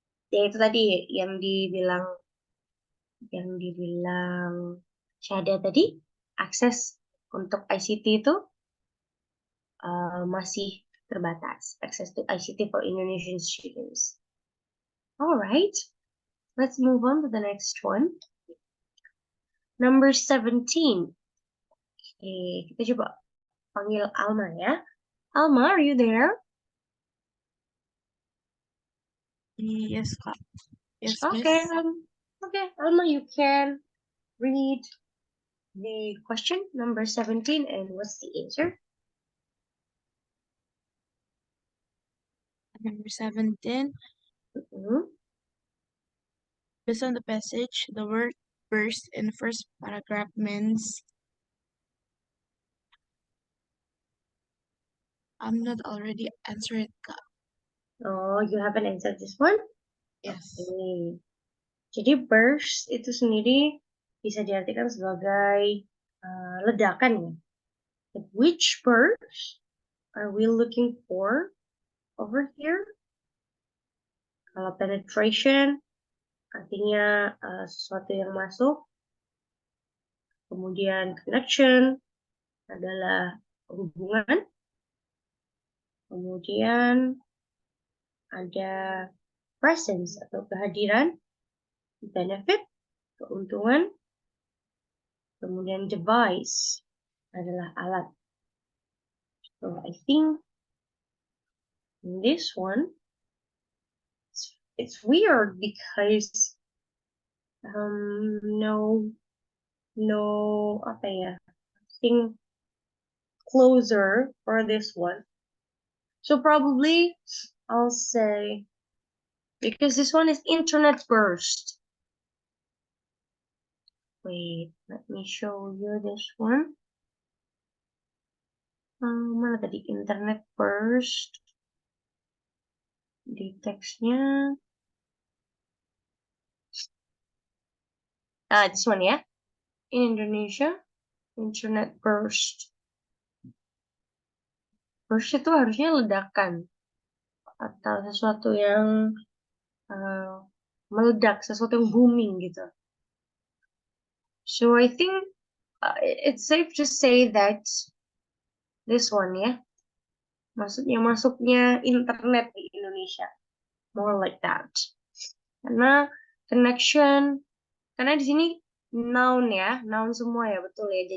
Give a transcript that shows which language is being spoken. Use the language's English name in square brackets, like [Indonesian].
[Indonesian] ya itu tadi yang dibilang Syahda tadi, akses untuk ICT itu masih terbatas. [English] Access to ICT for Indonesian students. Alright, let's move on to the next one. Number 17. Okay, [Indonesian] kita coba panggil Alma ya. [English] Alma, are you there? Yes, Kak. Yes, Okay, Miss. okay, Alma, you can read the question number 17 and what's the answer? Number 17. Based on the passage, the word burst in first paragraph means I'm not already answered, Kak. Oh, you haven't answered this one? Yes. Okay. [Indonesian] Jadi burst itu sendiri bisa diartikan sebagai ledakan ya. [English] But which burst are we looking for over here? [Indonesian] Kalau penetration artinya sesuatu yang masuk. Kemudian connection adalah hubungan. Kemudian ada presence atau kehadiran, benefit, keuntungan. Kemudian device adalah alat. [English] So I think in this one, it's weird because no [Indonesian] apa ya, [English] think closer for this one. So probably I'll say, because this one is internet burst. Wait, let me show you this one. [Indonesian] Mana tadi internet burst? Di teksnya. [English] This one [Indonesian] ya. in Indonesia? [English] Internet burst. [Indonesian] Burst itu harusnya ledakan atau sesuatu yang meledak, sesuatu yang booming gitu. [English] So I think it's safe to say that this one ya, [Indonesian] maksudnya masuknya internet di Indonesia, [English] more like that. [Indonesian] Karena connection, karena di sini noun ya, noun semua ya, betul ya.